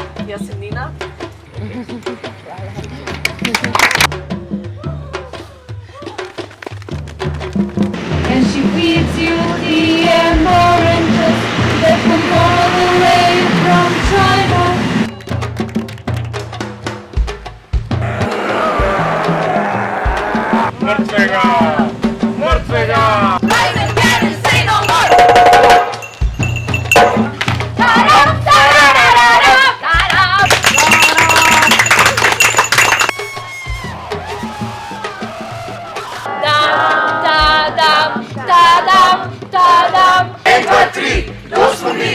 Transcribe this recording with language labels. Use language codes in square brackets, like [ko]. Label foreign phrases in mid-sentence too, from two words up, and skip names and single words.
[sl] Jaz sem Nina. [en] And she feeds you the amaranthus that come all the way from China. [sl] Mrtvega! Mrtvega! [en] Rise again and say no more! Ta-da, ta-da-da-da-da, ta-da. Dam, da-dam, da-dam, da-dam. [sl] 1, 2, 3, to smo mi!